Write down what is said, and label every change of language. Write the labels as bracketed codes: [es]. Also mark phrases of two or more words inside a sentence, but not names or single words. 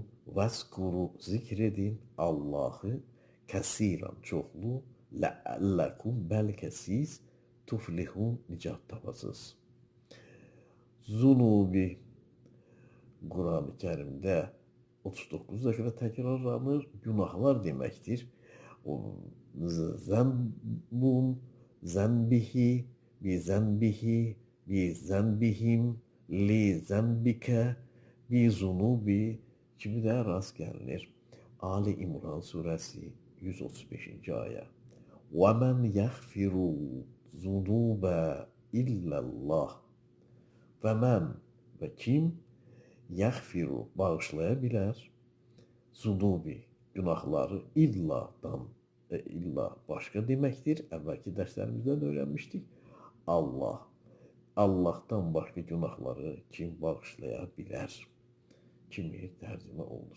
[az] Vəskuru zikredin Allah'ı kəsiran çoxlu lə'əlləkum bəlkə siz tuflihun nicat tapasız. zunubi Quran-ı Kərimdə 39 dəfə təkrarlanır. Günahlar deməkdir. O [ar] ذنب، ذنبه، بذنبه، بذنبهم، لذنبك، بذنوب [az] kimi də rast gəlinir. Ali İmran surəsi 135-ci ayə. [ar] وَمَنْ يَغْفِرُ ذُنُوبَ إِلَّا اللّٰهِ [az] Və mən və kim yəğfiru bağışlaya bilər zunubi günahları illa başqa deməkdir. Əvvəlki dərslərimizdən öyrənmişdik. Allah. Allahdan başqa günahları kim bağışlaya bilər kimi tərcümə olunur.